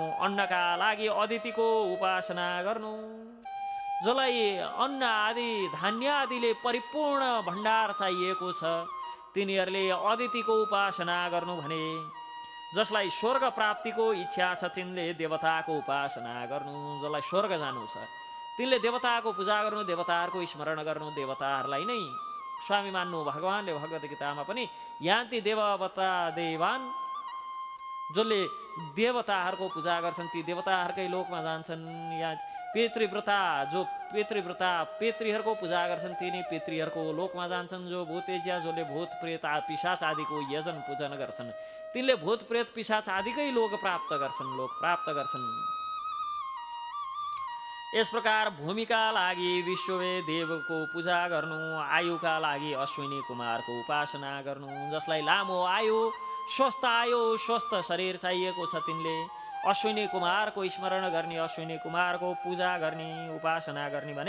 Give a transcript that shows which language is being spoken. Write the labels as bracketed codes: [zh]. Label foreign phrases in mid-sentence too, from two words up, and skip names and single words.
[ne] अन्नका लागि अदितिको उपासना गर्नु, जसलाई अन्न आदि धान्य आदिले परिपूर्ण भण्डार चाहिएको छ, तिनीहरूले अदितिको उपासना गर्नु भने। जसलाई स्वर्ग प्राप्तिको इच्छा छ तिनले देवताको उपासना गर्नु, जसलाई स्वर्ग जानु छ तिनले देवताको पूजा गर्नु, देवताहरूको स्मरण गर्नु, देवताहरूलाई नै स्वामी मान्नु। भगवानले भगवत गीतामा पनि [sa] यान्ति देवता देवान, [ne] जसले देवताहरूको पूजा गर्छन् ती देवताहरूकै लोकमा जान्छन्। या पितृव्रता, जो पितृहरूको पूजा गर्छन् तिनी पितृहरूको लोकमा जान्छन्। जो भूतेज्या, जसले भूत प्रेत पिशाच आदिको यजन पूजन गर्छन् तिनले भूत प्रेत पिशाच आदिकै लोक प्राप्त गर्छन्। यस प्रकार भूमिका लागि विश्ववे देवको पूजा गर्नु, आयुका लागि अश्विनी कुमारको उपासना गर्नु। जसलाई लामो आयु, स्वस्थ शरीर चाहिएको छ तिनले अश्विनी कुमारको स्मरण गर्ने, अश्विनी कुमारको पूजा गर्ने, उपासना गर्ने भने।